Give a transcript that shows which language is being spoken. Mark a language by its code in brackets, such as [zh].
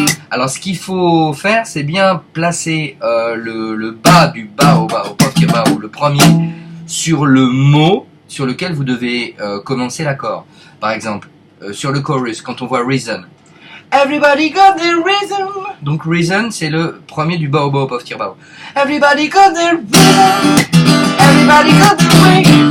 [fr] Alors ce qu'il faut faire, c'est bien placer le bas du bas au pof tir bas haut, le premier, sur le mot sur lequel vous devez commencer l'accord. Par exemple, sur le chorus, quand on voit reason. [en] Everybody got their reason. [fr] Donc reason, c'est le premier du bas au pof tir bas haut. [en] Everybody got their reason. Everybody got their way.